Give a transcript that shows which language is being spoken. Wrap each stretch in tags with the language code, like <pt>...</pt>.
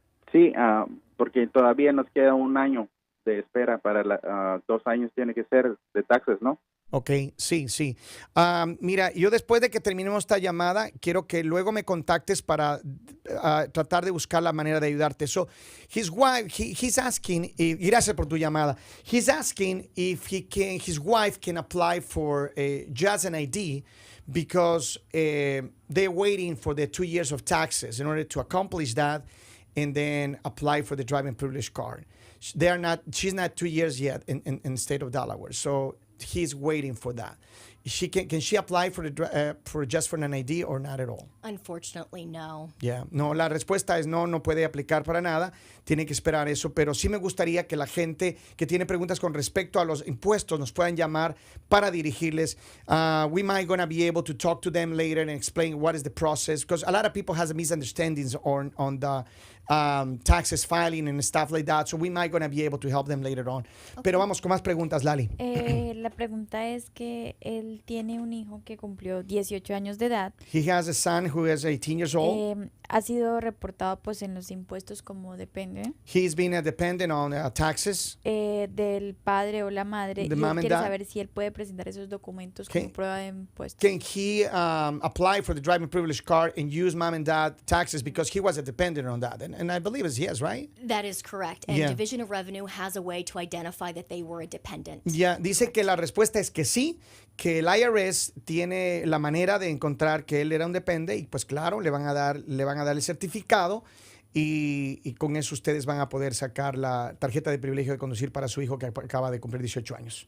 <es>Sí, porque todavía nos queda 1 año de espera para 2 años tiene que ser de taxas, ¿no? Ok, sí. Mira, yo después de que terminemos esta llamada, quiero que luego me contactes para tratar de buscar la manera de ayudarte.</es> <en>So, his wife, he's asking,</en> <es>y gracias por tu llamada.</es> <en>He's asking if his wife can apply for just an ID because they're waiting for the 2 years of taxes in order to accomplish that and then apply for the driving privilege card. She's not 2 years yet in the state of Delaware. So he's waiting for that. Can she apply for just for an ID or not at all? Unfortunately, no. Yeah.</en> <es>No, la respuesta es no puede aplicar para nada. Tiene que esperar eso, pero sí me gustaría que la gente que tiene preguntas con respecto a los impuestos nos puedan llamar para dirigirles.</es> <en>We might gonna be able to talk to them later and explain what is the process, because a lot of people has misunderstandings on the taxes filing and stuff like that, so we might gonna be able to help them later on. Okay.</en> <es>Pero vamos con más preguntas, Lali. La pregunta es que él tiene un hijo que cumplió 18 años de edad.</es> <en>He has a son who is 18 years old.</en> <es>Ha sido reportado pues en los impuestos como depende.</es> <en>He's been a dependent on taxes.</en> <es>Del padre o la madre.</es> <en>The</en> <es>y</es> <en>mom</en> <es>él</es> <en>and</en> <es>quiere</es> <en>dad.</en> <es>saber si él puede presentar esos documentos como prueba de impuestos.</es> <en>Can he apply for the driving privilege card and use mom and dad taxes because he was a dependent on that? And and I believe it's yes, right? That is correct. And Yeah. Division of Revenue has a way to identify that they were a dependent.</en> <es>Ya, dice que la respuesta es que sí, que el IRS tiene la manera de encontrar que él era un depende y pues claro, le van a dar el certificado y con eso ustedes van a poder sacar la tarjeta de privilegio de conducir para su hijo que acaba de cumplir 18 años.</es>